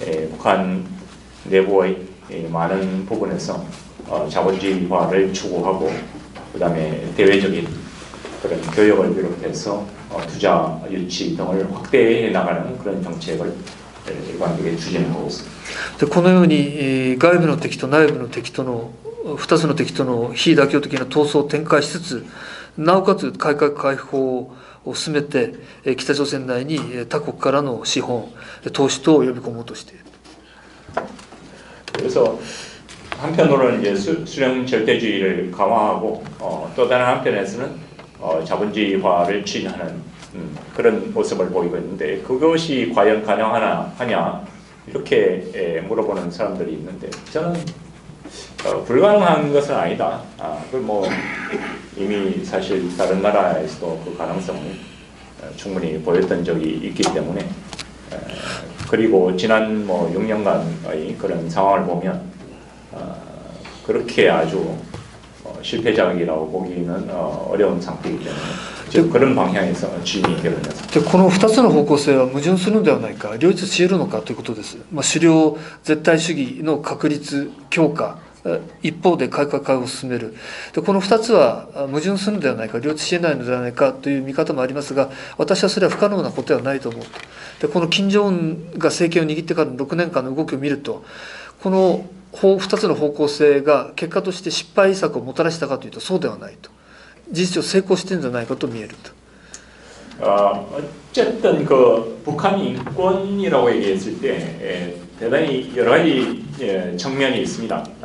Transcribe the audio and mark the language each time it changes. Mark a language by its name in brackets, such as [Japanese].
[Korean] 북한 내부의 많은 부분에서 자본주의화를 추구하고, 그다음에 대외적인 그런 교역을 비롯해서 투자 유치 등을 확대해 나가는 그런 정책을 일관되게 추진하고 있습니다. [Japanese] でこのように外部の敵と内部の敵との2つの敵との非妥協的な闘争を展開しつつ、なおかつ改革開放を進めて北朝鮮内に他国からの資本、投資等を呼び込もうとしている。 [Korean] 그래서 한편으로는 이제 수령 절대주의를 강화하고, 또 다른 한편에서는 자본주의화를 추진하는 그런 모습을 보이고 있는데, 그것이 과연 가능하냐 이렇게 물어보는 사람들이 있는데, 저는 불가능한 것은 아니다. 뭐 이미 사실 다른 나라에서도 그 가능성을 충분히 보였던 적이 있기 때문에, 그리고 지난 뭐 6년간의 그런 상황을 보면 그렇게 아주 실패작이라고 보기는 어려운 상태이기 때문에 즉 그런 방향에서 진행이 되는 것입니다. [Japanese] この2つの方向性は矛盾するのではないか、両立し得るのかということです。狩猟絶対主義の確立強化、一方で改革開放を進める。でこの2つは矛盾するのではないか、両立し得ないのではないかという見方もありますが、私はそれは不可能なことではないと思うと。でこの金正恩が政権を握ってからの6年間の動きを見ると、この2つの方向性が結果として失敗策をもたらしたかというとそうではないと。事実上成功しているんじゃないかと見えると。 [Korean] 어쨌든 그 북한 인권이라고 얘기했을 때 대단히 여러 가지 측면이 있습니다.